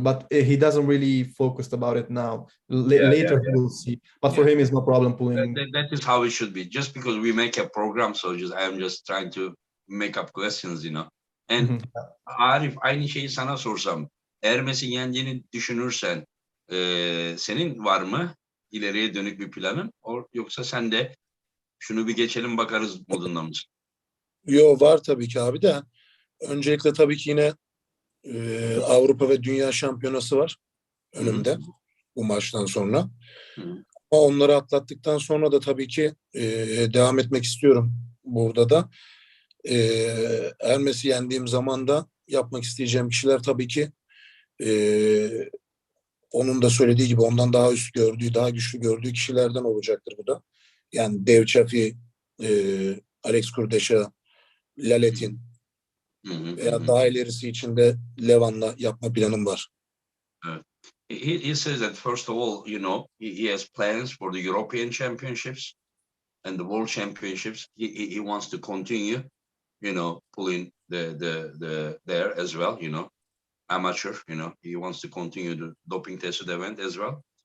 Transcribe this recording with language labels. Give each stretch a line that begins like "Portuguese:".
English: But he doesn't really focus about it now. Later, he will see. But for him, it's no problem pulling. That is how it should be. Just because we make a program, so I'm just trying to make up questions, And Arif,
Turkish: aynı şeyi sana sorsam, Ermes'i yendiğini düşünürsen, senin var mı ileriye dönük bir planın? Yoksa sen de şunu bir geçelim bakarız modunda mısın? Yo, var tabii ki abi de. Öncelikle tabii ki yine Avrupa ve Dünya Şampiyonası var önümde. bu maçtan sonra. Hı. Ama onları atlattıktan sonra da tabii ki devam etmek istiyorum burada da. Ermes'i yendiğim zaman da yapmak isteyeceğim kişiler tabii ki onun da söylediği gibi ondan daha üst gördüğü, daha güçlü gördüğü kişilerden olacaktır bu da. Yani Dev Chafi, Alex Kurdeşa, Laletin veya daha ilerisi için de Levan'la yapma planım var.
English: He says that first of all, he has plans for the European Championships and the World Championships. He wants to continue, pulling the there as well, amateur, he wants to continue the doping tested event as well.